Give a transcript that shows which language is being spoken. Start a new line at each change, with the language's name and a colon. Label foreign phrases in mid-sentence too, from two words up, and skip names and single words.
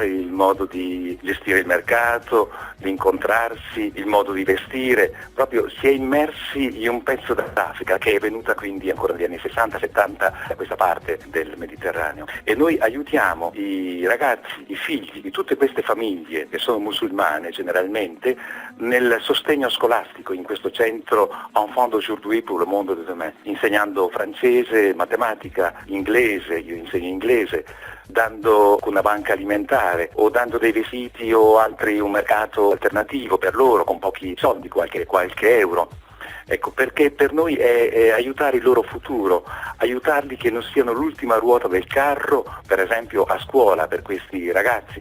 Italian: il modo di gestire il mercato, l'incontrarsi, il modo di vestire, proprio si è immersi in un pezzo d'Africa che è venuta quindi ancora negli anni 60-70 da questa parte del Mediterraneo, e noi aiutiamo i ragazzi, i figli di tutte queste famiglie che sono musulmane generalmente nel sostegno scolastico in questo centro Enfants d'aujourd'hui pour le monde de demain, insegnando francese, matematica, inglese, io insegno inglese, dando una banca alimentare o dando dei vestiti o altri, un mercato alternativo per loro con pochi soldi, qualche euro. Ecco, perché per noi è aiutare il loro futuro, aiutarli che non siano l'ultima ruota del carro, per esempio a scuola per questi ragazzi.